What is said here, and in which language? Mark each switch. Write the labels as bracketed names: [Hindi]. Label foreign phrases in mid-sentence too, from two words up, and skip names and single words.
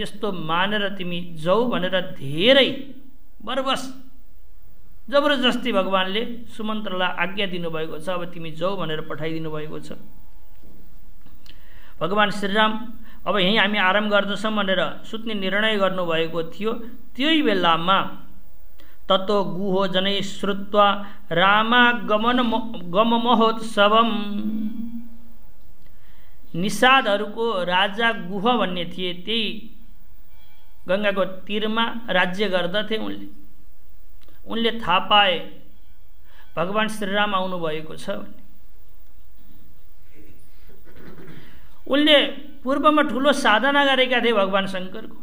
[Nepali] यस्तो मानेर तिमी जाऊ भनेर धेरै बरबस जबरजस्ती भगवानले सुमन्तलाई आज्ञा दिनुभएको छ। अब तिमी जाऊ भनेर पठाइदिनु भएको छ। भगवान् श्रीराम अब यहीँ हामी आराम गर्दछौँ भनेर सुत्ने निर्णय गर्नुभएको थियो। त्यही बेलामा [Sanskrit] ततो गुहो जनै श्रुत्वा रामागमनमहोत्सवम। [Nepali] निषादहरूको राजा गुह भन्ने थिए, त्यही गङ्गाको तीरमा राज्य गर्दथे उनले थाहा पाए भगवान् श्रीराम आउनुभएको छ। उनले पूर्वमा ठुलो साधना गरेका थिए भगवान् शङ्करको।